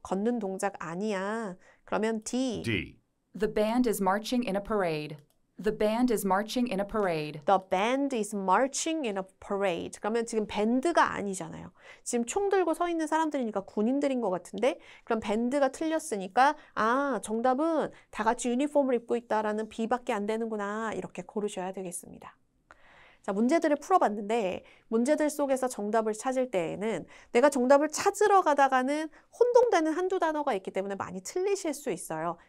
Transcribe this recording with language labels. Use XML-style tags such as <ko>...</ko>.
<ko>걷는 동작 아니야. 그러면 D.</ko> <en>D. The band is marching in a parade. The band is marching in a parade. The band is marching in a parade.</en> <ko>그러면 지금 밴드가 아니잖아요. 지금 총 들고 서 있는 사람들이니까 군인들인 것 같은데 그럼 밴드가 틀렸으니까 아, 정답은 다 같이 유니폼을 입고 있다라는 B밖에 안 되는구나. 이렇게 고르셔야 되겠습니다. 자, 문제들을 풀어봤는데 문제들 속에서 정답을 찾을 때에는 내가 정답을 찾으러 가다가는 혼동되는 한두 단어가 있기 때문에 많이 틀리실 수 있어요.</ko>